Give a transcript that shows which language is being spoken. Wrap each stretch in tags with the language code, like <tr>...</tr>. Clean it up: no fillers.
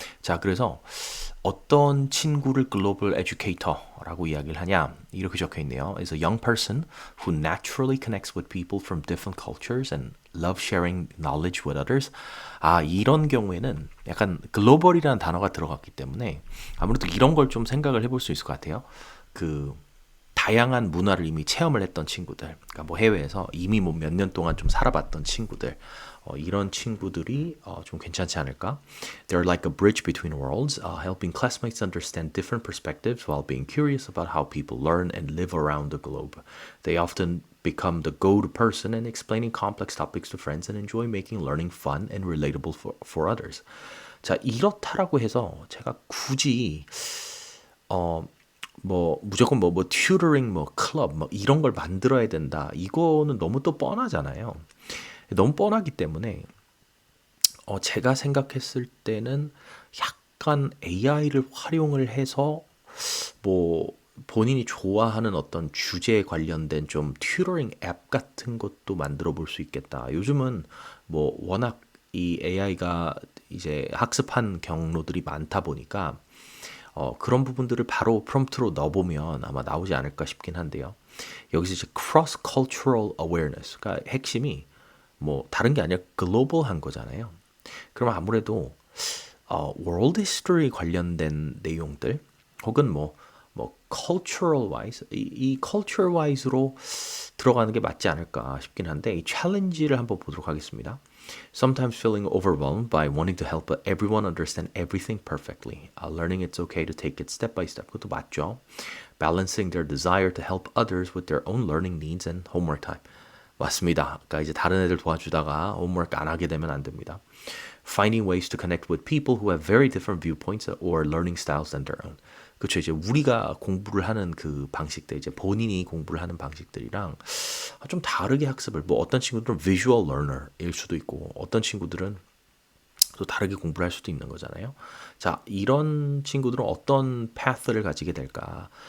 <ko>자, 그래서 어떤 친구를 글로벌 에듀케이터라고 이야기를 하냐 이렇게 적혀 있네요.</ko> <en>Is a young person who naturally connects with people from different cultures and love sharing knowledge with others.</en> <ko>이런 경우에는 약간 글로벌이라는 단어가 들어갔기 때문에 아무래도 이런 걸 좀 생각을 해볼 수 있을 것 같아요. 그 다양한 문화를 이미 체험을 했던 친구들, 그러니까 뭐 해외에서 이미 뭐 몇 년 동안 좀 살아봤던 친구들, 이런 친구들이 좀 괜찮지 않을까?</ko> <en>They're like a bridge between worlds, helping classmates understand different perspectives while being curious about how people learn and live around the globe. They often become the go-to person in explaining complex topics to friends and enjoy making learning fun and relatable for others.</en> <ko>자, 이렇다라고 해서 제가 굳이 무조건 튜터링, 클럽, 이런 걸 만들어야 된다. 이거는 너무 또 뻔하잖아요. 너무 뻔하기 때문에, 제가 생각했을 때는 약간 AI를 활용을 해서, 뭐, 본인이 좋아하는 어떤 주제에 관련된 좀 튜터링 앱 같은 것도 만들어 볼 수 있겠다. 요즘은 워낙 이 AI가 이제 학습한 경로들이 많다 보니까, 그런 부분들을 바로 프롬프트로 넣어보면 아마 나오지 않을까 싶긴 한데요. 여기서 이제</ko> <en>cross cultural awareness,</en> <ko>그러니까 핵심이 다른 게 아니라 글로벌한 거잖아요. 그럼 아무래도</ko> <en>world history</en> <ko>관련된 내용들 혹은</ko> <en>cultural wise</en> <ko>이 cultural wise로 들어가는 게 맞지 않을까 싶긴 한데 이 챌린지를 한번 보도록 하겠습니다.</ko> <en>Sometimes feeling overwhelmed by wanting to help everyone understand everything perfectly. Learning it's okay to take it step by step.</en> <ko>그것도 맞죠.</ko> <en>Balancing their desire to help others with their own learning needs and homework time.</en> <ko>맞습니다. 그러니까 이제 다른 애들 도와주다가 홈워크 안 하게 되면 안 됩니다.</ko> <en>Finding ways to connect with people who have very different viewpoints or learning styles than their own.</en> <ko>그렇죠. 이제 우리가 공부를 하는 그 방식들, 이제 본인이 공부를 하는 방식들이랑 좀 다르게 학습을, 어떤 친구들은</ko> <en>visual learner</en> <ko>일 수도 있고, 어떤 친구들은 또 다르게 공부를 할 수도 있는 거잖아요. 자, 이런 친구들은 어떤 path를 가지게 될까?</ko>